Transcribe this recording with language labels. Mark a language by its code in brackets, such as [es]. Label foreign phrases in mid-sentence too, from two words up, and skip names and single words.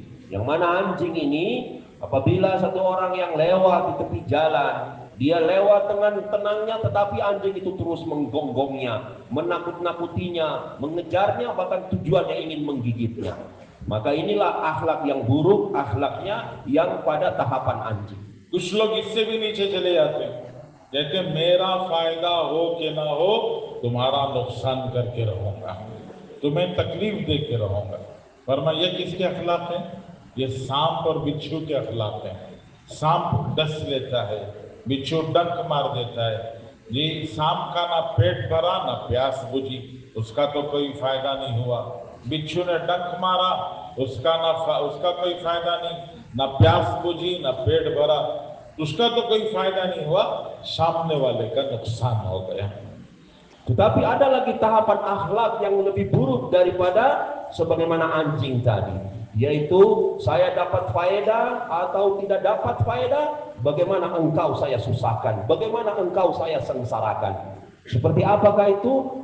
[id] Yang mana anjing ini apabila satu orang yang lewat di tepi jalan, dia lewat dengan tenangnya, tetapi anjing itu terus menggonggongnya, menakut-nakutinya, mengejarnya, bahkan tujuannya ingin menggigitnya. Maka inilah akhlak yang buruk, akhlaknya yang pada tahapan anjing. [hi] कुछ लोग इससे भी नीचे चले जाते हैं, कहते हैं मेरा फायदा हो कि ना हो तुम्हारा नुकसान करके रहूंगा, तुम्हें तकलीफ दे के रहूंगा। फरमाया ये किसके अखलाक हैं? ये सांप और बिच्छू के अखलाक हैं। सांप डस लेता है, बिच्छू डंक मार देता है। जी सांप का ना पेट भरा ना प्यास बुझी, उसका तो कोई फायदा नहीं हुआ। बिच्छू ने डंक मारा, उसका कोई फायदा नहीं, ना प्यास बुझी ना पेट भरा, उसका तो कोई फायदा नहीं हुआ, सामने वाले का नुकसान हो गया। [id] Tetapi ada lagi tahapan akhlak yang lebih buruk daripada sebagaimana anjing tadi, yaitu saya dapat faedah atau tidak dapat faedah, bagaimana engkau saya susahkan, bagaimana engkau saya sengsarakan. Seperti apakah itu?